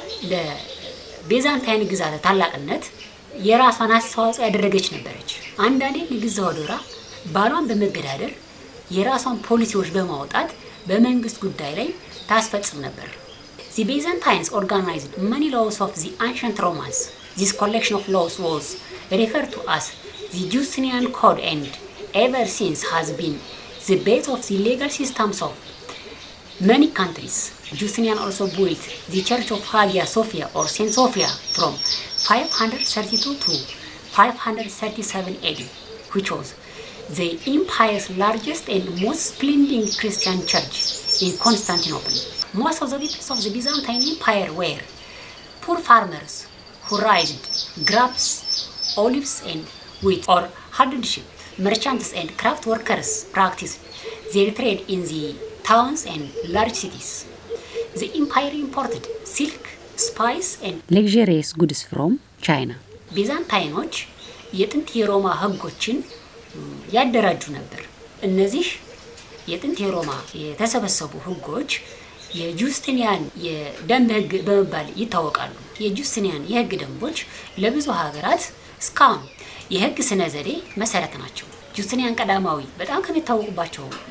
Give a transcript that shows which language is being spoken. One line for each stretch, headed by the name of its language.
Amharic: ለቤዛንታይን ግዛት ታላቅነት የራሷን አስተዋጽኦ ያደረገች ነበረች። አንዳንዴ ንግስት ቴዎዶራ ባሏን በመገዳደር የራሷን ፖሊሲዎች በማውጣት በመንግስት ጉዳይ ላይ ታስፈጽም ነበር።
English: The Byzantines organized many laws of the ancient Romans. This collection of laws was referred to as the Justinian Code and ever since has been the base of the legal systems of many countries. Justinian also built the Church of Hagia Sophia or Saint Sophia from 532 to 537 AD, which was the empire's largest and most splendid Christian church in Constantinople. Most of the people of the Byzantine Empire were poor farmers who raised grapes, olives, and wheat or herded sheep. Merchants and craft workers practiced their trade in the towns and large cities. The empire imported silk, spice, and luxurious goods from China.
Amharic: ቢዛንታይኖች የጥንት የሮማ ህጎችን ያደራጁ ነበር። እነዚህ የጥንት የሮማ የተሰበሰቡ ህጎች የጁስቲኒያን የደንብ ህግ በመባል ይታወቃሉ። የጁስቲኒያን የህግ ደንቦች ለብዙ ሀገራት እስካሁን የህግ ስነ ዘዴ መሰረት ናቸው። ጁስቲኒያን ቀዳማዊ በጣም ከሚታወቁባቸው